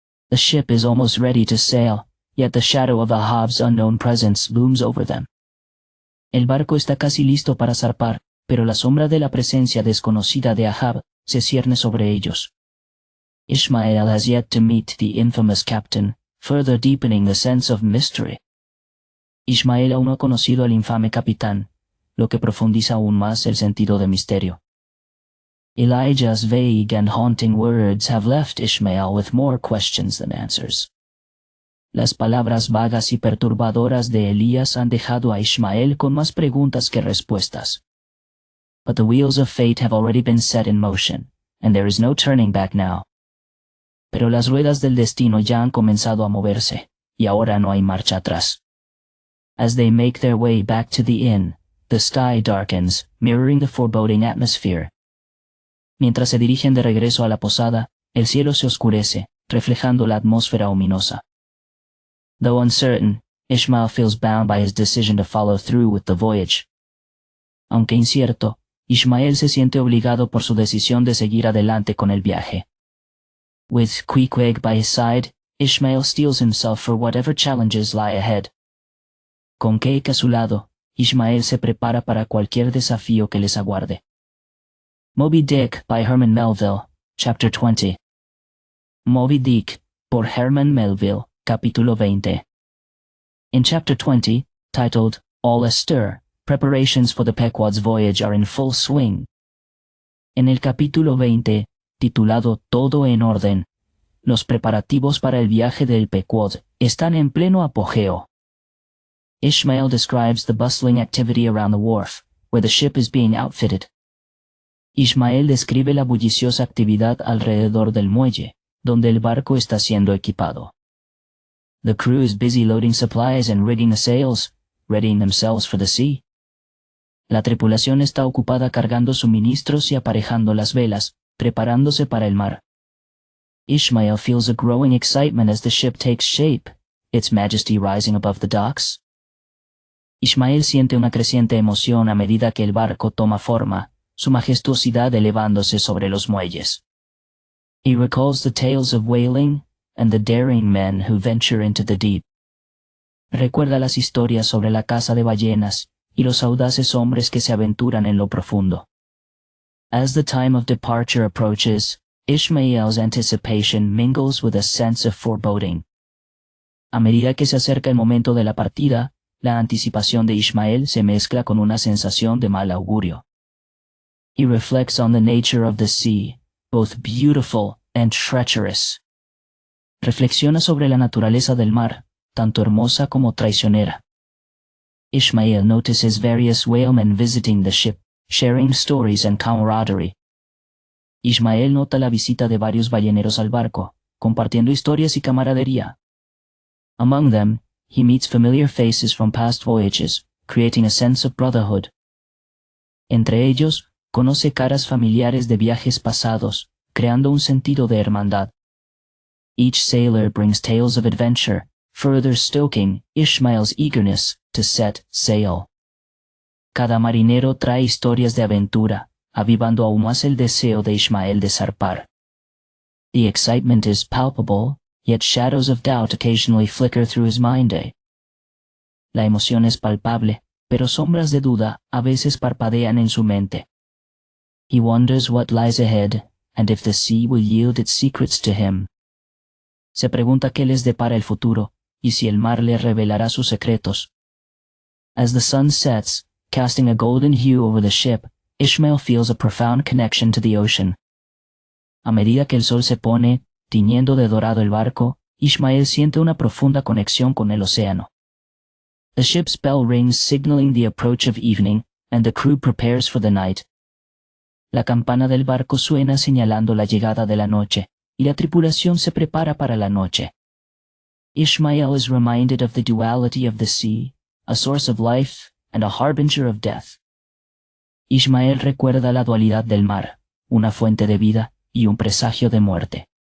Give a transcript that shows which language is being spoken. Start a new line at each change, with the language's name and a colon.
English: The ship is almost ready to sail, yet the shadow of Ahab's unknown presence looms over them.
Spanish: El barco está casi listo para zarpar, pero la sombra de la presencia desconocida de Ahab se cierne sobre ellos.
English: Ishmael has yet to meet the infamous captain, further deepening the sense of mystery.
Spanish: Ishmael aún no ha conocido al infame capitán, lo que profundiza aún más el sentido de misterio.
English: Elijah's vague and haunting words have left Ishmael with more questions than answers.
Spanish: Las palabras vagas y perturbadoras de Elías han dejado a Ishmael con más preguntas que respuestas.
English: But the wheels of fate have already been set in motion, and there is no turning back now.
Spanish: Pero las ruedas del destino ya han comenzado a moverse, y ahora no hay marcha atrás.
English: As they make their way back to the inn, the sky darkens, mirroring the foreboding atmosphere.
Spanish: Mientras se dirigen de regreso a la posada, el cielo se oscurece, reflejando la atmósfera ominosa.
English: Though uncertain, Ishmael feels bound by his decision to follow through with the voyage.
Spanish: Aunque incierto, Ishmael se siente obligado por su decisión de seguir adelante con el viaje.
English: With Queequeg by his side, Ishmael steels himself for whatever challenges lie ahead.
Spanish: Con Queequeg a su lado, Ishmael se prepara para cualquier desafío que les aguarde.
English: Moby Dick by Herman Melville, Chapter 20.
Spanish: Moby Dick, por Herman Melville, Capítulo 20.
English: In Chapter 20, titled All Astir, preparations for the Pequod's voyage are in full swing.
Spanish: En el capítulo 20, titulado Todo en orden, los preparativos para el viaje del Pequod están en pleno apogeo.
English: Ishmael describes the bustling activity around the wharf, where the ship is being outfitted.
Spanish: Ishmael describe la bulliciosa actividad alrededor del muelle, donde el barco está siendo equipado.
English: The crew is busy loading supplies and rigging the sails, readying themselves for the sea.
Spanish: La tripulación está ocupada cargando suministros y aparejando las velas, preparándose para el mar.
English: Ishmael feels a growing excitement as the ship takes shape, its majesty rising above the docks.
Spanish: Ishmael siente una creciente emoción a medida que el barco toma forma, su majestuosidad elevándose sobre los muelles.
English: He recalls the tales of whaling and the daring men who venture into the deep.
Spanish: Recuerda las historias sobre la caza de ballenas y los audaces hombres que se aventuran en lo profundo.
English: As the time of departure approaches, Ishmael's anticipation mingles with a sense of foreboding.
Spanish: A medida que se acerca el momento de la partida, la anticipación de Ishmael se mezcla con una sensación de mal augurio.
English: He reflects on the nature of the sea, both beautiful and treacherous.
Spanish: Reflexiona sobre la naturaleza del mar, tanto hermosa como traicionera.
English: Ishmael notices various whalemen visiting the ship, sharing stories and camaraderie.
Spanish: Ishmael nota la visita de varios balleneros al barco, compartiendo historias y camaradería.
English: Among them, he meets familiar faces from past voyages, creating a sense of brotherhood.
Spanish: Entre ellos, conoce caras familiares de viajes pasados, creando un sentido de hermandad.
English: Each sailor brings tales of adventure, further stoking Ishmael's eagerness to set sail.
Spanish: Cada marinero trae historias de aventura, avivando aún más el deseo de Ishmael de zarpar.
English: The excitement is palpable, yet shadows of doubt occasionally flicker through his mind.
Spanish: La emoción es palpable, pero sombras de duda a veces parpadean en su mente.
English: He wonders what lies ahead, and if the sea will yield its secrets to him.
Spanish: Se pregunta qué les depara el futuro, y si el mar le revelará sus secretos.
English: As the sun sets, casting a golden hue over the ship, Ishmael feels a profound connection to the ocean.
Spanish: A medida que el sol se pone, tiñendo de dorado el barco, Ishmael siente una profunda conexión con el océano.
English: The ship's bell rings signaling the approach of evening, and the crew prepares for the night.
Spanish: La campana del barco suena señalando la llegada de la noche, y la tripulación se prepara para la noche.
English: Ishmael is reminded of the duality of the sea, a source of life and a harbinger of death.
Spanish: Ishmael recuerda la dualidad del mar, una fuente de vida y un presagio de muerte.